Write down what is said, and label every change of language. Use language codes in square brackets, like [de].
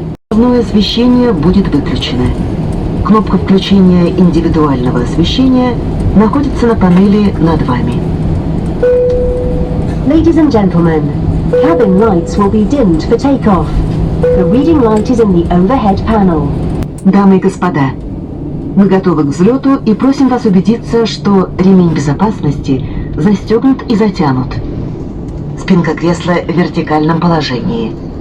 [ru] Основное освещение будет выключено. Кнопка включения индивидуального освещения находится на панели над вами. [en] Ladies and gentlemen, cabin lights will be dimmed for takeoff. The reading light is in the overhead panel. [ru] Дамы и господа, мы готовы к взлету и просим вас убедиться, что ремень безопасности застегнут и затянут. Спинка кресла в вертикальном положении.